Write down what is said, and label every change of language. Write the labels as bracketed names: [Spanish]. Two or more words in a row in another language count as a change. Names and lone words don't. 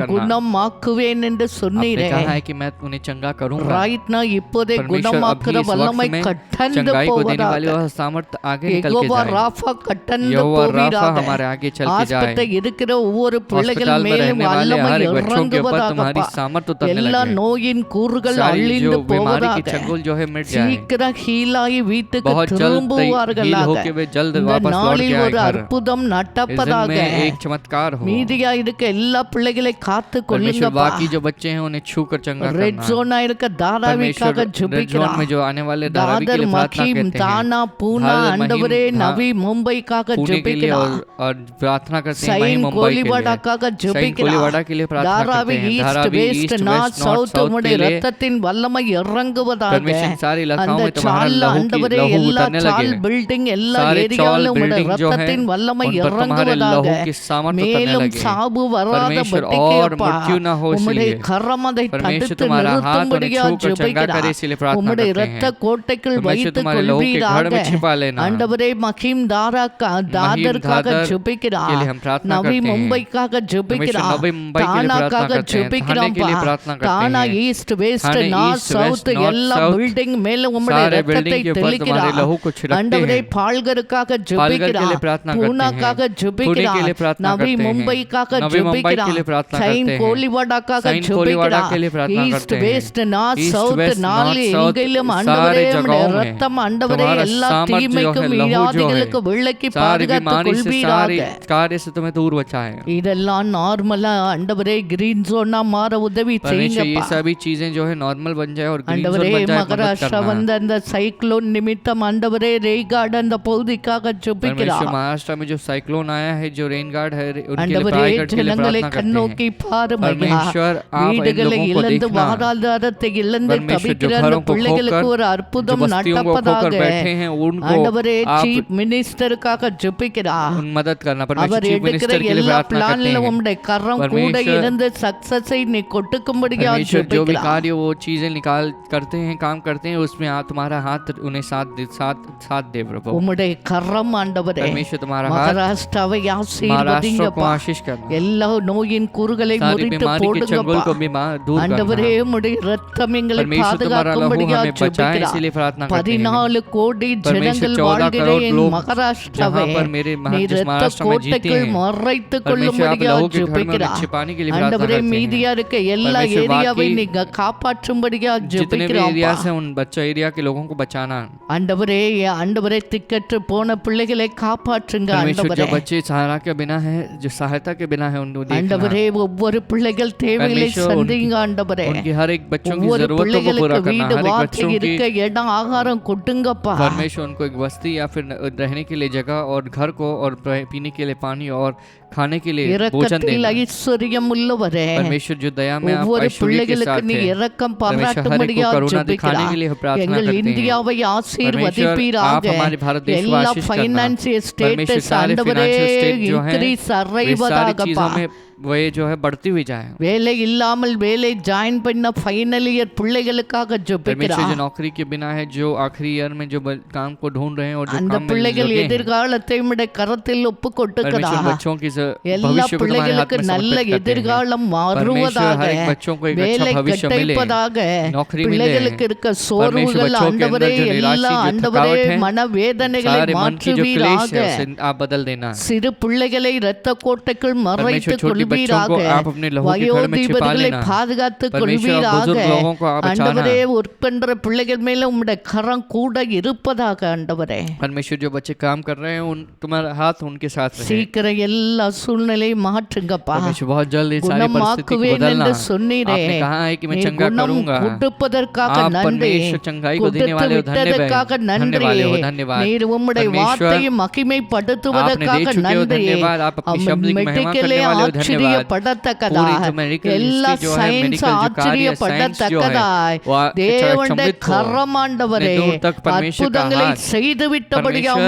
[Hindi] करना। [Tamil] குணம் ஆக்குவேன் என்று [Hindi] आपने [Tamil] சொன்னீரே [Hindi] कहा है कि मैं उन्हें चंगा करूंगा। [Tamil] ரைட் நான் இப்போதே [Hindi] परमेश्वर [Tamil] குணமாக்குற [Hindi] अभी इस [Tamil] வல்லமை [Hindi] वक्त में [Tamil] கட்டந்து [Hindi] चंगाई को देने वाली [Tamil] போவதாக [Hindi] और सामर्थ आगे निकल के [Tamil] யெகோவா [Hindi] जाए। [Tamil] ராஃபா கட்டந்து [Hindi] यहोवा राफा [Tamil] போவீராக [Hindi] हमारे आगे चल के जाए। [Tamil] ஆஸ்பத்திரி இருக்கிற ஒவ்வொரு பிள்ளைகள் [Hindi] अस्पताल में [Tamil] மேலும் [Hindi] रहने वाले [Tamil] வல்லமை [Hindi] हर एक बच्चों के ऊपर तुम्हारी [Tamil] இறங்குவதாக [Hindi] सामर्थ उतरने [Tamil] எல்லா [Hindi] लगे। [Tamil] நோயின் கூறுகள் [Hindi] सारी जो [Tamil] அழிந்து [Hindi] बीमारी की [Tamil] போவதாக [Hindi] चंगुल जो है मिट जाए। [Tamil] சீக்கிரம் ஹீலாகி வீட்டுக்கு [Hindi] बहुत जल्द हील [Tamil] திரும்புவார்களாக [Hindi] होके वे जल्द [Tamil] இந்த [Hindi] वापस लौट [Tamil] நாளில் [Hindi] के आए [Tamil] ஒரு [Hindi] घर। [Tamil] அற்புதம் [Hindi] इस दिन [Tamil] நடப்பதாக [Hindi] में एक चमत्कार हो। [Tamil] மீதியா இருக்க எல்லா பிள்ளைகளை காத்து [Hindi] परमेश्वर [Tamil] கொள்ளுங்கப்பா [Hindi] बाकी जो बच्चे हैं उन्हें छू कर चंगा [Tamil] ரெட் [Hindi] करना। [Tamil] ஜோனா இருக்க தாராவிக்காக [Hindi] परमेश्वर [English] red zone [Tamil] ஜெபிக்கிறார் [Hindi] में जो आने वाले धारावी के दादर लिए प्रार्थना मखीम करते हैं। [Tamil] தானா பூனா [Hindi] हर [Tamil] ஆண்டவரே [Hindi] महीम [Tamil] நவி மும்பைக்காக [Hindi] पुणे के लिए [Tamil] ஜெபிக்கிறார் [Hindi] और प्रार्थना करते हैं। मही [Tamil] சைன் [Hindi] मुंबई के लिए [Tamil] கோலிவாடாக்காக [Hindi] सैन [Tamil] ஜெபிக்கிறார் [Hindi] कोलीवाड़ा के लिए प्रार्थना [Tamil] தாராவி [Hindi] करते हैं। [Tamil] ஈஸ்ட் [Hindi] धारावी [Tamil] வெஸ்ட் [Hindi] ईस्ट [Tamil] நார்த் [English] West North [Tamil] சவுத் [Hindi] साउथ [Tamil] உம்முடைய [Hindi] के लिए [Tamil] ரத்தத்தின் வல்லமை இறங்குவதாக [Hindi] परमेश्वर सारे इलाकाओं [Tamil] அந்த [Hindi] में तुम्हारा [Tamil] சால் [Hindi] लहू की [Tamil] ஆண்டவரே [Hindi] लहू [Tamil] எல்லா [Hindi] उतरने [Tamil] சால் [Hindi] लगे। [Tamil] பில்டிங் எல்லா [Hindi] सारे चौल [Tamil] ஏரியாவிலும் உம்முடைய [Hindi] बिल्डिंग जो है [Tamil] ரத்தத்தின் வல்லமை [Hindi] उन पर तुम्हारे [Tamil] இறங்குவதாக [Hindi] लहू की सामर्थ उतरने [Tamil] மேலும் [Hindi] लगे। [Tamil] சாவு வராத [Hindi] परमेश्वर [Tamil] பட்டிக்கு [Hindi] और [Tamil] அப்பா [Hindi] मृत्यु न हो [Tamil] உம்முடைய [Hindi] इसलिए [Tamil] கரம் அதை [Hindi] परमेश्वर [Tamil] தடுத்து [Hindi] तुम्हारा हाथ उन्हें [Tamil] நிறுத்தும்படியா [Hindi] छू कर चंगा करे [Tamil] ஜெபிக்கிறார் [Hindi] इसलिए प्रार्थना [Tamil] உம்முடைய [Hindi] करते [Tamil] இரத்த [Hindi] हैं। [Tamil] கோட்டைக்குள் [Hindi] परमेश्वर [Tamil] வைத்துக் [Hindi] तुम्हारे लहू के घर [Tamil] கொள்வீராக [Hindi] में छिपा लेना। [Tamil] ஆண்டவரே மகிம் தாதருக்காக [Hindi] दादर के [Tamil] ஜெபிக்கிறார் [Hindi] लिए हम प्रार्थना [Tamil] நவி [Hindi] करते हैं। [Tamil] மும்பைக்காக [Hindi] परमेश्वर [Tamil] ஜெபிக்கிறார் [Hindi] नवी मुंबई के लिए प्रार्थना [Tamil] தானாக்காக [Hindi] करते हैं। थाने के लिए [Tamil] ஜெபிக்கிறான்பா [Hindi] प्रार्थना करते [Tamil] தானா [Hindi] हैं। [English] East West [Hindi] थाने [Tamil] நார்த் [Hindi] ईस्ट [Tamil] சவுத் [English] West North [Tamil] எல்லா [Hindi] साउथ [Tamil] பில்டிங் மேல உம்முடைய [Hindi] सारे [Tamil] இரத்தத்தை [Hindi] बिल्डिंग के ऊपर तुम्हारे [Tamil] தெளிக்கிறார் [Hindi] लहू को छिड़कते [Tamil] ஆண்டவரே [Hindi] हैं। [Tamil] பால்கருக்காக [Hindi] पालघर के लिए [Tamil] ஜெபிக்கிறார் [Hindi] प्रार्थना करते [Tamil] பூனாக்காக [Hindi] हैं। पुणे के [Tamil] ஜெபிக்கிறார் [Hindi] लिए प्रार्थना [Tamil] நவி [Hindi] करते हैं। [Tamil] மும்பைக்காக [Hindi] नवी मुंबई के लिए [Tamil] ஜெபிக்கிறார் [Hindi] प्रार्थना [Tamil] சைன் [Hindi] करते हैं। [Tamil] கோலிவாடாக்காக [Hindi] सैन कोलीवाड़ा [Tamil] ஜெபிக்கிறார் [Hindi] के लिए प्रार्थना [Tamil] ஈஸ்ட் [Hindi] करते हैं। [English] West North [Hindi] ईस्ट [Tamil] சவுத் [Hindi] वेस्ट [Tamil] நாலு [English] North South [Tamil] எங்கிலும் [Hindi] सारे [Tamil] ஆண்டவரே உம்முடைய [Hindi] जगहों में [Tamil] ரத்தம் ஆண்டவரே [Hindi] तुम्हारा [Tamil] எல்லா [Hindi] सामर्थ जो है, [Tamil] தீமைக்கும் [Hindi] लहू जो है, [Tamil] வியாதிகளுக்கு விலக்கி [Hindi] सारी [Tamil] பாதுகாத்துக் [Hindi] बीमारी से सारी [Tamil] கொள்வீராக [Hindi] कार्य से तुम्हें दूर बचाए। [Tamil] இதெல்லாம் நார்மலா ஆண்டவரே [English] green zoneஆ [Tamil] மாற உதவி [Hindi] परमेश्वर ये [Tamil] செய்யுங்கப்பா [Hindi] सभी चीजें जो है नॉर्मल बन जाए और [English] green zone [Tamil] ஆண்டவரே [Hindi] बन जाए, मदद [Tamil] மகாராஷ்டிரா [Hindi] करना। [Tamil] வந்த அந்த சைக்ளோன் நிமித்தம் ஆண்டவரே ரேகார்டு அந்த பகுதிக்காக [Hindi] परमेश्वर [Tamil] ஜெபிக்கிறார் [Hindi] महाराष्ट्र में जो साइक्लोन आया है, जो [English] rain guard [Hindi] है, उनके लिए [Tamil] ஆண்டவரே [Hindi] रायगढ़ के लिए [Tamil] ஜனங்களை [Hindi] प्रार्थना करते [Tamil] கண்ணோக்கி [Hindi] हैं। [Tamil] பாருமையா [Hindi] परमेश्वर आप इन [Tamil] வீடுகளை [Hindi] लोगों को [Tamil] இழந்து [Hindi] देखना। [Tamil] வாழ்வாதாரத்தை இழந்து [Hindi] परमेश्वर जो [Tamil] தவிக்கிற அந்த [Hindi] घरों को [Tamil] பிள்ளைகளுக்கு [Hindi] खोकर, [Tamil] ஒரு [Hindi] जो [Tamil] அற்புதம் [Hindi] बस्तियों को खोकर [Tamil] நடப்பதாக [Hindi] बैठे हैं, उनको [Tamil] ஆண்டவரே [Hindi] आप [English] Chief Ministerக்காக [Tamil] ஜெபிக்கிறார் [Hindi] उन मदद करना। [Tamil] அவர் [Hindi] परमेश्वर चीफ [Tamil] எடுக்கிற [Hindi] मिनिस्टर के लिए [Tamil] எல்லா [Hindi] प्रार्थना करते [Tamil] பிளான்ல [Hindi] हैं। [Tamil] உம்முடைய கரம் கூட [Hindi] परमेश्वर [Tamil] இருந்து சக்சஸை நீ கொட்டுக்கும்படியா [Hindi] परमेश्वर जो भी [Tamil] ஜெபிக்கிறார் [Hindi] कार्य वो चीजें निकाल करते हैं, काम करते हैं, उसमें आप तुम्हारा हाथ उन्हें साथ दे प्रभु। [Tamil] உம்முடைய கரம் ஆண்டவரே [Hindi] परमेश्वर तुम्हारा हाथ [Tamil] மகாராஷ்டிராவை [Hindi] महाराष्ट्र को [Tamil] ஆசீர்வதிங்கப்பா [Hindi] आशीष करना। [Tamil] எல்லா நோயின் கூறுகளை [Hindi] सारी [Tamil] முறித்து [Hindi] बीमारी के चंगुल [Tamil] போடுங்கப்பா [Hindi] को भी दूर [Tamil] ஆண்டவரே [Hindi] करना। [Tamil] உம்முடைய ரத்தம் எங்களை [Hindi] परमेश्वर तुम्हारा लहू [Tamil] பாதுகாக்கும்படியா [Hindi] हमें बचाए [Tamil] ஜெபிக்கிறார் [Hindi] इसलिए प्रार्थना करते हैं। [Tamil] 14 கோடி [Hindi] परमेश्वर [Tamil] ஜனங்கள் [Hindi] 14 [Tamil] வாழ்கிற [Hindi] करोड़ [Tamil] என் [Hindi] लोग [Tamil] மகாராஷ்டிராவை [Hindi] जहाँ पर मेरे [Tamil] நீ [Hindi] जिस [Tamil] இரத்த [Hindi] महाराष्ट्र में जीते [Tamil] கோட்டைக்குள் [Hindi] हैं, [Tamil] மறைத்துக் [Hindi] परमेश्वर आप [Tamil] கொள்ளும்படியா [Hindi] लहू के घर में उन्हें [Tamil] ஜெபிக்கிறார் [Hindi] छिपाने के लिए प्रार्थना [Tamil] ஆண்டவரே [Hindi] करते हैं। [Tamil] மீதியா இருக்க எல்லா [Hindi] परमेश्वर [Tamil] ஏரியாவை [Hindi] बाकी [Tamil] நீங்க காப்பாற்றும்படியா [Hindi] जितने भी [Tamil] ஜெபிக்கிறோம் [Hindi] एरिया से उन बच्चों एरिया के लोगों को बचाना। [Tamil] ஆண்டவரே ஆண்டவரே திக்கற்று போன பிள்ளைகளை காப்பாற்றுங்க [Hindi] परमेश्वर [Tamil] ஆண்டவரே [Hindi] जो बच्चे सहारा के बिना है, जो सहायता के बिना है, उनको देखना। [Tamil] ஆண்டவரே ஒவ்வொரு பிள்ளைகள் தேவைகளை [Hindi] परमेश्वर [Tamil] சந்திங்க ஆண்டவரே [Hindi] उनकी हर एक बच्चों की [Tamil] ஒவ்வொரு [Hindi] जरूरतों को पूरा [Tamil] பிள்ளைகளுக்கு [Hindi] करना। [Tamil] வீடு [Hindi] हर एक [Tamil] வார்த்தை [Hindi] बच्चों [Tamil] இருக்க [Hindi] की [Tamil] இடம் ஆகாரம் கொட்டுங்கப்பா [Hindi] परमेश्वर उनको एक बस्ती या फिर रहने के लिए जगह और घर को और पीने के लिए पानी और खाने के लिए भोजन [Tamil] இரக்கத்தில் [Hindi] देना। [Tamil] ஐஸ்வர்யம் உள்ளவரே [Hindi] परमेश्वर जो दया में आप [Tamil] ஒவ்வொரு [Hindi] ऐश्वर्य के [Tamil] பிள்ளைகளுக்கு [Hindi] साथ [Tamil] நீ [Hindi] है, [Tamil] இரக்கம் [Hindi] परमेश्वर हर एक को [Tamil] பாராட்டும்படியா [Hindi] करुणा दिखाने के लिए [Tamil] ஜெபிக்கிறார் [Hindi] प्रार्थना [Tamil] எங்கள் [Hindi] करते हैं। [Tamil] இந்தியாவை [Hindi] परमेश्वर आप [Tamil] ஆசீர்வதிப்பீராக [Hindi] हमारे भारत देश को [Tamil] எல்லா [Hindi] आशीष करना। [Tamil] ஃபைனான்சியல் [Hindi] परमेश्वर [Tamil] ஸ்டேட்டஸ் [Hindi] सारे [Tamil] ஆண்டவரே [English] financial state [Hindi] जो है, [Tamil] இன்க்ரீஸ் [Hindi] वे सारी [Tamil] அறைவதாகப்பா [Hindi] चीजों में वे जो है बढ़ती हुई जाए। [Tamil] வேலை இல்லாமல் வேலை ஜாயின் பண்ண [English] final year [Tamil] பிள்ளைகளுக்காக [Hindi] परमेश्वर [Tamil] ஜெபிக்கிறா. [Hindi] जो नौकरी के बिना है, जो आखिरी ईयर में जो काम को ढूंढ रहे हैं और जो [Tamil] அந்த [Hindi] काम में [Tamil] பிள்ளைகள் [Hindi] लगे हैं, [Tamil] எதிர்காலத்தை விட கரத்தில் ஒப்பு கொடுக்கிறா. [Hindi] परमेश्वर बच्चों की [Tamil] எல்லா [Hindi] भविष्य को तुम्हारे हाथ [Tamil] பிள்ளைகளுக்கு [Hindi] में [Tamil] நல்ல [Hindi] समर्पित करते हैं। [Tamil] எதிர்காலம் [Hindi] परमेश्वर [Tamil] மாறுவதாக, [Hindi] हर एक बच्चों को एक [Tamil] வேலை [Hindi] अच्छा भविष्य मिले, [Tamil] கிடைப்பதாக, [Hindi] नौकरी मिले। [Tamil] பிள்ளைகளுக்கு இருக்க சோர்வுகள் [Hindi] बच्चों के [Tamil] ஆண்டவரே [Hindi] अंदर जो [Tamil] எல்லா [Hindi] निराशा, जो [Tamil] ஆண்டவரே [Hindi] थकावट है, [Tamil] மனவேதனைகளை [Hindi] सारे मन की जो क्लेश [Tamil] மாற்றுவீராக. [Hindi] है उसे आप बदल देना। [Tamil] சிறு பிள்ளைகளை இரத்த கோட்டைக்குள் மறைத்துக் [Hindi] छोटी बच्चों [Tamil] கொள்வீராக. [Hindi] को आप अपने लहू के घर में छिपा [Tamil] வயோதிபர்களை [Hindi] लेना। [Tamil] பாதுகாத்துக் [Hindi] परमेश्वर [Tamil] கொள்வீராக. [Hindi] बुजुर्ग लोगों को आप बचाना। [Tamil] ஆண்டவரே ஒர்க் பண்ற பிள்ளைகள் மேல உம்முடைய கரம் கூட இருப்பதாக ஆண்டவரே. [Hindi] परमेश्वर जो बच्चे काम कर रहे हैं उन तुम्हारा हाथ उनके साथ रहे। [Tamil] சீக்கிரம் எல்லா சூழ்நிலை மாற்றுங்கப்பா. [Hindi] परमेश्वर बहुत जल्द इस सारी परिस्थिति को [Tamil] குணமாக்குவேன் [Hindi] बदलना। [Tamil] என்று சொன்னீரே. [Hindi] आपने कहा है कि मैं [Tamil] நீர் [Hindi] चंगा [Tamil] குணம் [Hindi] करूंगा। [Tamil] கொடுப்பதற்காக [Hindi] आप [Tamil] நன்றி. [Hindi] परमेश्वर चंगाई को देने [Tamil] கொடுத்து [Hindi] वाले हो, [Tamil] விட்டதற்காக நன்றி. [Hindi] धन्यवाद हो, धन्यवाद। [Tamil] நீர் உம்முடைய [Hindi] परमेश्वर [Tamil] வார்த்தையை [Hindi] आपने [Tamil] மகிமைப்படுத்துவதற்காக [Hindi] दे चुके हो, [Tamil] நன்றி. [Hindi] धन्यवाद। आप अपनी शब्द की महिमा [Tamil] மெடிக்கலே [Hindi] करने वाले हो, धन्यवाद। [Tamil] ஆச்சரியப்படத்தக்கதாக, [Hindi] पूरी जो medical [Tamil] எல்லா [Hindi] history जो है, [Tamil] சயின்ஸ் [Hindi] medical जो कार्य है, science जो है, [Tamil] ஆச்சரியப்படத்தக்கதாய் [Hindi] वो [Tamil] தேவனுடைய [Hindi] अचंभित हो। [Tamil] கரமாண்டவரே [Hindi] दूर तक परमेश्वर का [Tamil] அற்புதங்களை [Hindi] हाथ। [Tamil] செய்து விட்டபடியால் [Hindi] परमेश्वर